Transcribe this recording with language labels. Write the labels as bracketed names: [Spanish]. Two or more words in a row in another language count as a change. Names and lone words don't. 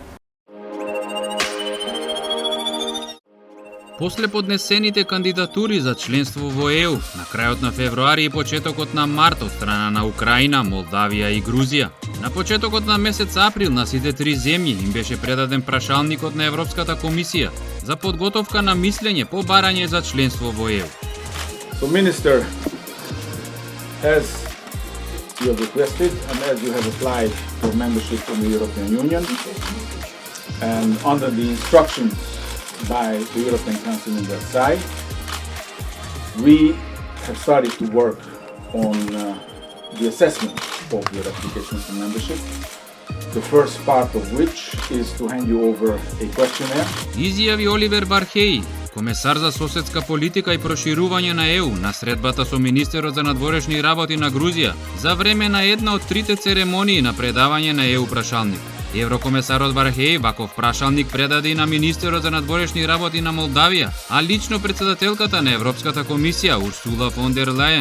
[Macedonian] После поднесените кандидатури за членство во ЕУ, на крајот на февруари и почетокот на март од страна на Украина, Молдавија и Грузија, на почетокот на месец април на сите три земји им беше предаден прашалникот на Европската комисија за подготовка на мислење по барање за членство во ЕУ. [English] So, Minister, as you have requested and as you have applied for membership in the European Union, and under the instructions by the European Council on that side, we have started to work on the assessment of your application for membership, the first part of which is to hand you over a questionnaire. [Macedonian] Изјави Оливер Вархеи, комесар за соседска политика и проширување на ЕУ на средбата со министерот за надворешни работи на Грузија за време на една од трите церемонии на предавање на ЕУ прашалник. Еврокомесарот Вархеи ваков прашалник предаде и на министерот за надворешни работи на Молдавија, а лично председателката на Европската комисија Урсула фон дер Лајен.